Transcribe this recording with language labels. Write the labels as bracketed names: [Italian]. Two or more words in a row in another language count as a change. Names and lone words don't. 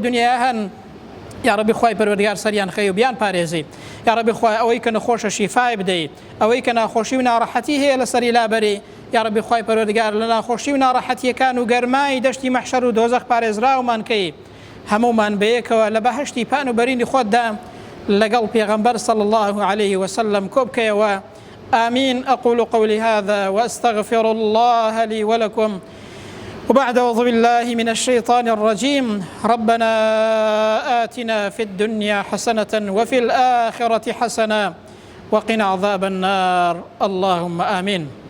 [Central Kurdish] دنیاە هەن [Arabic] یا ربی [Central Kurdish] خوای پەروەردگار سەریان خەی و بیان پارێزی [Arabic] یا ربی [Central Kurdish] خوای ئەوەی کە نەخۆشە شیفای بدەیت ئەوەی کە ناخۆشی و ناڕەحەتی هەیە لەسەری لابەری [Arabic] یا ربی [Central Kurdish] خوای پەروەردگار لە ناخۆشی و ناڕەحەتیەکان و گەرمای دەشتی مەحشەر و دۆزەخ پارێزراومان کەی هەمومان بەیەکەوە لە بەهەشتی پان و بەرینی خۆتدا لەگەڵ پێغەمبەر [Arabic] صلی الله عليه وسلم [Central Kurdish] کۆبکەیەوە آمين. [Arabic] أقول قولي هذا وأستغفر الله لي ولكم وبعد أعوذ بالله من الشيطان الرجيم ربنا آتنا في الدنيا حسنة وفي الآخرة حسنة وقنا عذاب النار اللهم آمين.